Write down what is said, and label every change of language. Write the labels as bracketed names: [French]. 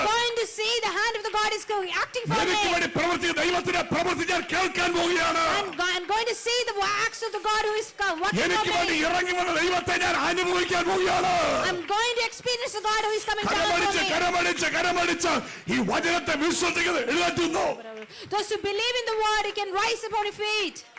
[English] Going to see the hand of the God is acting for me. [Malayalam] എനിക്ക് വേണ്ടി പ്രവർത്തിച്ച ദൈവത്തിന്റെ പ്രവൃത്തി ഞാൻ കേൾക്കാൻ പോവുകയാണ്. [English] I'm going to see the acts of the God who is working [Malayalam] എനിക്ക് [English] for [Malayalam] വേണ്ടി [English] me. [Malayalam] ഇറങ്ങി വന്ന ദൈവത്തെ ഞാൻ അനുഭവിക്കാൻ പോവുകയാണ്. [English] I'm going to experience the God who is coming down for [Malayalam] കരമടിച്ച് [English] me. [Malayalam] കരമടിച്ച് കരമടിച്ച് ഈ വചനത്തെ വിശ്വസിക്കുന്നത് എഴുന്നേറ്റുന്നു. [English] Those who believe in the word, you can rise upon your feet.